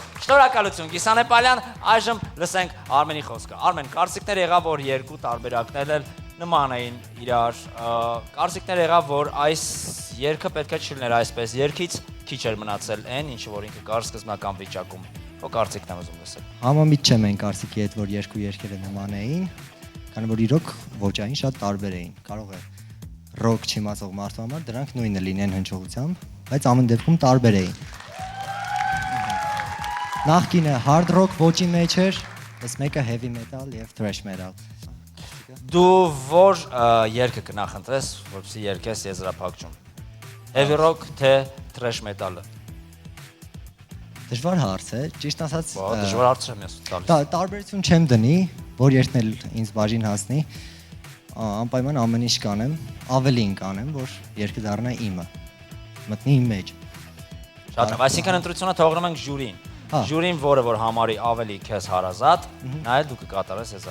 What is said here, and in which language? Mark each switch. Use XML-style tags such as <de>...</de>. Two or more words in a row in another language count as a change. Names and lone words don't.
<hy>Շնորհակալություն Կիսանե Պալյան, այժմ լսենք Արմենի խոսքը։ Արմեն, կարծիքներ եղավ, որ երկու տարբերակներ էլ նման էին իրար, կարծիքներ եղավ, որ այս երգը պետք է չլիներ այսպես, երգից քիչ էր մնացել այն, ինչը որ ինքը կար սկզբնական վիճակում։ Քո կարծիքն եմ ուզում լսել։ Համամիտ չեմ այն կարծիքի հետ, որ երկու երգերը նման էին, քանի որ իրոք ոճային շատ տարբեր էին։ Կարող է ռոք չիմացող մարդու համար դրանք նույնը լինեն հնչողությամբ, բայց ամեն դեպքում տարբեր էին։ Նախկինը</hy> <en>hard rock</en> <hy>ոճի մեջ էր, այս մեկը</hy> <en>heavy metal</en> <hy>եւ</hy> <en>thrash metal։</en> <hy>Դու որ երգը կնախընտրես, որպեսզի երգես եզրափակում։</hy> <en>Heavy rock</en> <hy>թե</hy> <en>thrash metal-</en> <hy>ը։ Դժվար հարց է, ճիշտ ասած։ Դժվար հարց եմ ես տալիս։ Տարբերություն չեմ դնի, որ երթն էլ ինձ բաժին հասնի։ Անպայման ամեն ինչ կանեմ, ավելին կանեմ, որ երգը դառնա իմը։ Մտնի իմ մեջ։ Շատ լավ, այսինքն ընտրությունը թողնում ենք ժյուրին։ Ժյուրին, որը որ համարի ավելի քեզ հարազատ, նա էլ դու կկատարես ես։</hy>